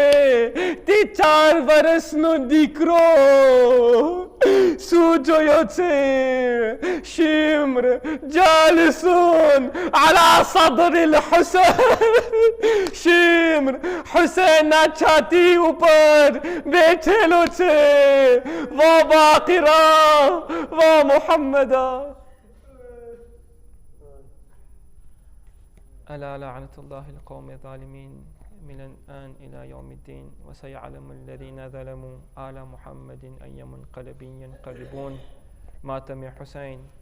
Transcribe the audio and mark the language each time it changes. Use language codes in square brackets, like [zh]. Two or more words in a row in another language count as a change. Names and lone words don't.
[gu] તે 4 વર્ષનો દીકરો શું જોયો છે? [ar] شمر جالس على صدر الحسين. [gu] શિમ્ર હુસૈનના છાતી ઉપર બેઠેલો છે. [ar] وا باقرا وا محمدا. ألا لعنة الله القوم الظالمين من الآن إلى يوم الدين. وسيعلم الذين ظلموا آل محمد أي منقلب ينقلبون. ماتم حسين.